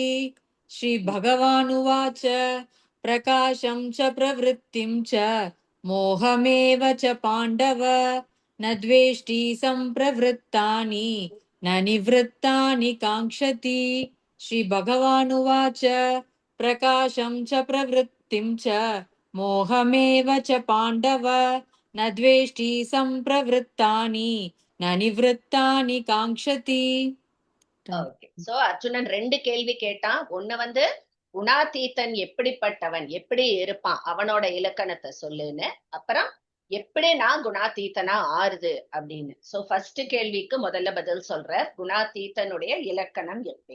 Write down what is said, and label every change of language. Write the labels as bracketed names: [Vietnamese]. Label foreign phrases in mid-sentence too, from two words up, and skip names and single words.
[Sanskrit] श्रीभगवानुवाच प्रकाशं च प्रवृत्तिं च मोहमेव च पाण्डव न द्वेष्टि सम्प्रवृत्तानि न निवृत्तानि काङ्क्षति. श्रीभगवानुवाच प्रकाशं च प्रवृत्तिं च मोहमेव च पाण्डव न द्वेष्टि सम्प्रवृत्तानि न निवृत्तानि काङ्क्षति. [Tamil] சோ அர்ஜுனன் 2 கேள்வி கேட்டான். ஒண்ணு வந்து குணாதீதன் எப்படிப்பட்டவன், எப்படி இருப்பான், அவனோட இலக்கணத்தை சொல்லுன்னு. அப்புறம் எப்படி நான் குணாதீதனா ஆறுது அப்படின்னு. சோ ஃபர்ஸ்ட் கேள்விக்கு முதல்ல பதில் சொல்ற, குணாதீதனுடைய இலக்கணம் எப்படி.